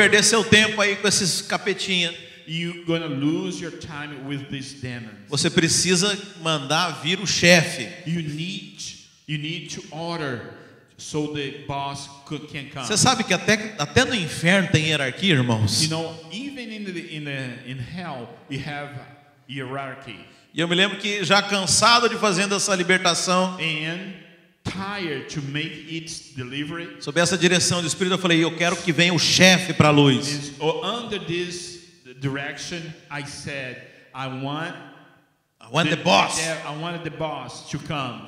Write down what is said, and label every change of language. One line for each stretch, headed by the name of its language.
Portuguese: perder seu tempo aí com esses capetinhas.
English: You're gonna lose your time with these demons.
Portuguese: Você precisa mandar vir o chefe.
English: You need to order so the boss can come.
Portuguese: Você sabe que até no inferno tem hierarquia, irmãos.
English: You know, even in hell, you have hierarchy.
Portuguese: E eu me lembro que já cansado de fazendo essa libertação,
English: And tired to make its delivery.
Portuguese: sob essa direção do Espírito, eu falei, eu quero que venha o chefe para a luz.
English: Under this direction, I said, I want the boss. I wanted the boss to come.